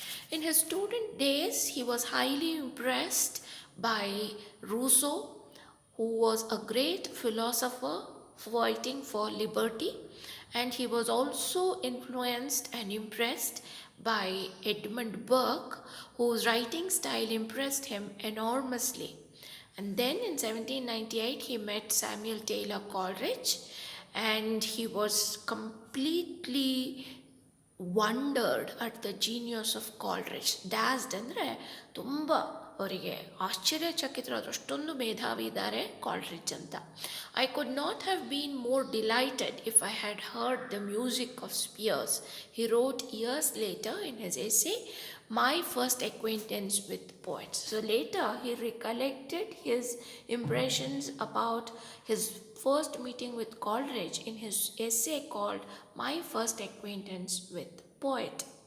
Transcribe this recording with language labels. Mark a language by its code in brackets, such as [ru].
[en] In his student days, he was highly impressed by Rousseau, who was a great philosopher fighting for liberty, and he was also influenced and impressed by Edmund Burke, whose writing style impressed him enormously. And then in 1798, he met Samuel Taylor Coleridge, and he was completely wondered at the genius of Coleridge. [kn] Dazzled ಅಂದರೆ ತುಂಬ ಅವರಿಗೆ ಆಶ್ಚರ್ಯಚಕಿತರಾದರು, ಅಷ್ಟೊಂದು ಮೇಧಾವಿ ಇದ್ದಾರೆ ಕಾಲ್ರಿಡ್ಜ್ ಅಂತ. [en] I could not have been more delighted if I had heard the music of Spears, he wrote years later in his essay, My First Acquaintance with Poets. So later he recollected his impressions about his first meeting with Coleridge in his essay called My First Acquaintance with Poet.